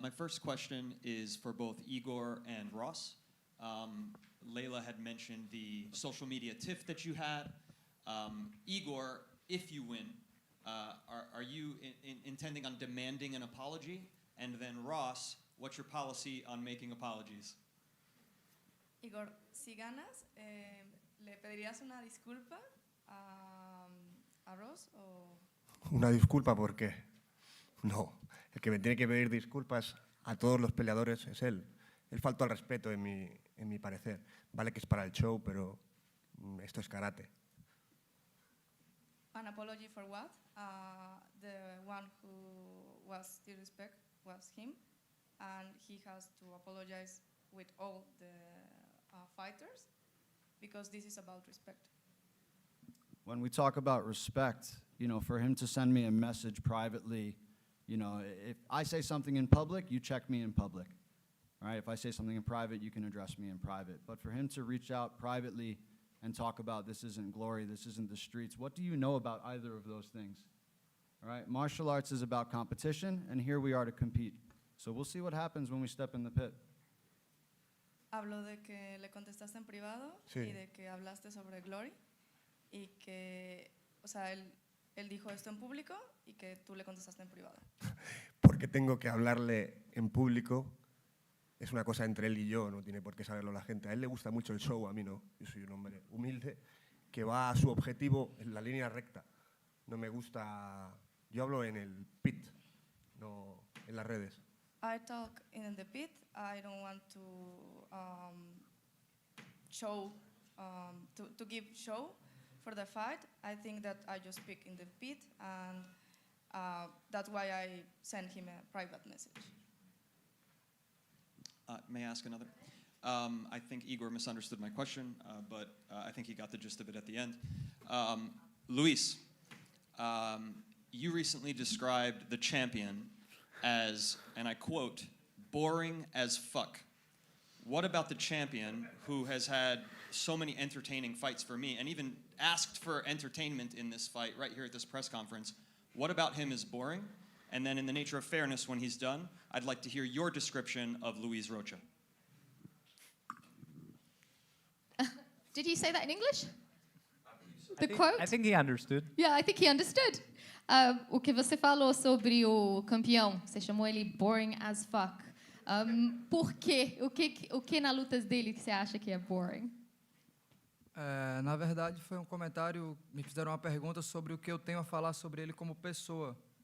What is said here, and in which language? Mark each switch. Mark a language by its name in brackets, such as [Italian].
[English] My first question is for both Igor and Ross. Layla had mentioned the social media tiff that you had. Igor, if you win, are you intending on demanding an apology? And then Ross, what's your policy on making apologies? [Spanish] Igor, si ganas, ¿le pedirías una disculpa a Ross o...? ¿Una disculpa por qué? No, el que me tiene que pedir disculpas a todos los peleadores es él. Él faltó al respeto en mi parecer. Vale que es para el show, pero esto es karate. [English] An apology for what? The one who was disrespect was him, and he has to apologize with all the fighters because this is about respect. When we talk about respect, you know, for him to send me a message privately, you know, if I say something in public, you check me in public. All right? If I say something in private, you can address me in private. But for him to reach out privately and talk about this isn't Glory, this isn't the streets, what do you know about either of those things? All right? Martial arts is about competition, and here we are to compete. So we'll see what happens when we step in the pit. [Spanish] Habló de que le contestaste en privado y de que hablaste sobre Glory y que, o sea, él dijo esto en público y que tú le contestaste en privado. Porque tengo que hablarle en público. Es una cosa entre él y yo, no tiene por qué saberlo la gente. A él le gusta mucho el show, a mí no. Yo soy un hombre humilde que va a su objetivo en la línea recta. No me gusta... Yo hablo en el pit, no en las redes. [English] I talk in the pit. I don't want to show, to give show for the fight. I think that I just speak in the pit, and that's why I send him a private message. May I ask another? I think Igor misunderstood my question, but I think he got the gist of it at the end. Luis, you recently described the champion as, and I quote, boring as fuck. What about the champion who has had so many entertaining fights for me and even asked for entertainment in this fight right here at this press conference? What about him is boring? And then in the nature of fairness, when he's done, I'd like to hear your description of Luis Rocha. Did he say that in English? The quote? I think he understood. Yeah, I think he understood. [Portuguese] O que você falou sobre o campeão, você chamou ele [English] boring as fuck. [Portuguese] Por quê? O que na lutas dele que você acha que é boring? Na verdade, foi um comentário, me fizeram uma pergunta sobre o que eu tenho a falar sobre ele como pessoa.